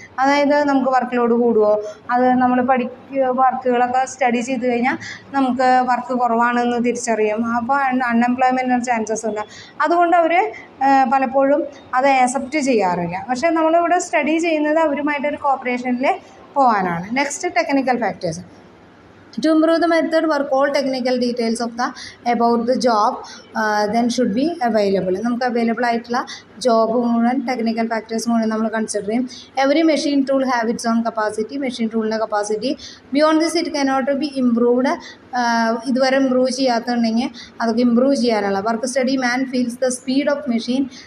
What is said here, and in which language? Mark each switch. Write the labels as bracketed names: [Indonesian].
[Malayalam] അതായത് നമുക്ക് work load കൂടുമോ, അത് നമ്മൾ വർക്കുകളൊക്കെ സ്റ്റഡി ചെയ്ത് കഴിഞ്ഞാൽ നമുക്ക് വർക്ക് കുറവാണെന്ന് തിരിച്ചറിയും. അപ്പോൾ അൺഎംപ്ലോയ്മെൻറ്റിന് ചാൻസസ് ഉണ്ട്. അതുകൊണ്ട് അവർ പലപ്പോഴും അത് ആക്സെപ്റ്റ് ചെയ്യാറില്ല. പക്ഷേ നമ്മളിവിടെ സ്റ്റഡി ചെയ്യുന്നത് അവരുമായിട്ടൊരു കോപ്പറേഷനിൽ പോകാനാണ്. Next, technical factors. [English] To improve the method, work all technical details of about the job then should be available. [Malayalam] നമുക്ക് അവൈലബിൾ ആയിട്ടുള്ള ജോബ് മുഴുവൻ ടെക്നിക്കൽ ഫാക്ടേഴ്സ് മുഴുവൻ നമ്മൾ കൺസിഡർ ചെയ്യും. [English] Every machine tool have its own capacity, machine ടൂളിൻ്റെ capacity. Beyond this it cannot be improved. [Malayalam] ഇതുവരെ improve ചെയ്യാത്തുണ്ടെങ്കിൽ അതൊക്കെ improve ചെയ്യാനുള്ള. [English] work study man feels the speed of machine